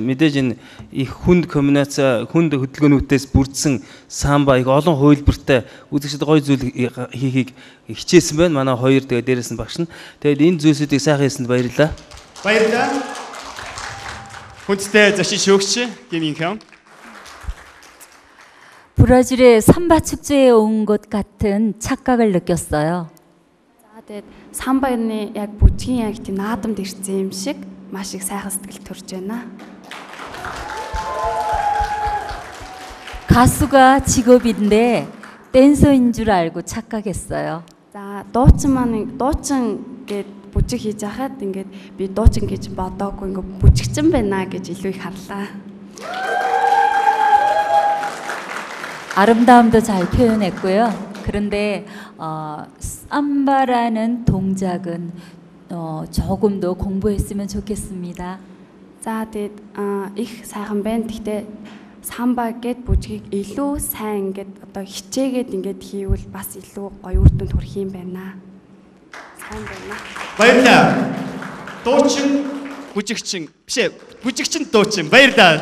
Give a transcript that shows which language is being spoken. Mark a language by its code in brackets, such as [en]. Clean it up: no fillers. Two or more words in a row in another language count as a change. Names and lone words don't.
[mn] Мэдээж энэ их хүнд комбинац хүнд хөдөлгөөнүүдээс бүрдсэн самба их олон хувилбартай үзэгчдэд гоё зүйл хийхийг хичээсэн байна. Манай хоёр тэгээ дээрээс нь багш нь. Тэгээд энэ зүйлсүүдийг сайхан хийсэнд баярлалаа. Баярлалаа. Хүндэтэй зочин шүүгч 김인형. [ko] 브라질의 삼바 축제에 온 것 같은 착각을 느꼈어요. [mn] За тэгээд самбаны яг бүжгийн яг тийм наадамд ирсэн юм шиг маш их сайхан сэтгэл төрж байна. [ko] 가수가 직업인데 댄서인 줄 알고 착각했어요. [mn] За дуучин гээд бүжиг хийж байхад ингээд би дуучин гэж бодоогүй ингээд бүжигчин байна гэж илүү их харлаа. [ko] 아름다움도 잘 표현했고요. 그런데 삼바라는 동작은 조금 더 공부했으면 좋겠습니다. [mn] За тэгээд их сайхан байна. Гэхдээ самба гэд бүжгийг илүү сайн ингээд одоо хичээгээд ингээд хийвэл бас илүү гоё үр дүнд хүрэх юм байна. Сайн байна. Баярлалаа. Дуучин бүжигчин бишээ бүжигчин дуучин баярлалаа.